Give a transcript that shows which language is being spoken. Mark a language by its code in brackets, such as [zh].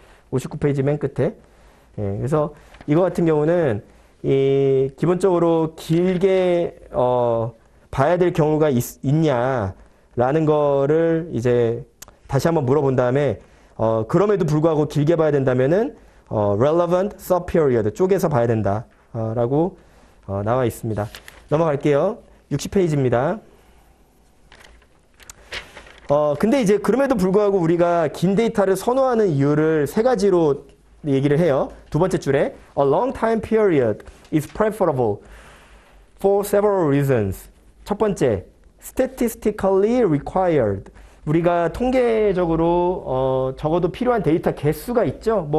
[ko] 59페이지 맨 끝에. 예, 그래서 이거 같은 경우는 기본적으로 길게 봐야 될 경우가 있냐라는 거를 다시 한번 물어본 다음에 그럼에도 불구하고 길게 봐야 된다면은 relevant sub-period 쪼개서 봐야 된다 라고 나와 있습니다. 넘어갈게요. 60페이지입니다. 근데 그럼에도 불구하고 우리가 긴 데이터를 선호하는 이유를 세 가지로 얘기를 해요. 두 번째 줄에 [en] a long time period is preferable for several reasons. [ko] 첫 번째, statistically required. 우리가 통계적으로 적어도 필요한 데이터 개수가 있죠.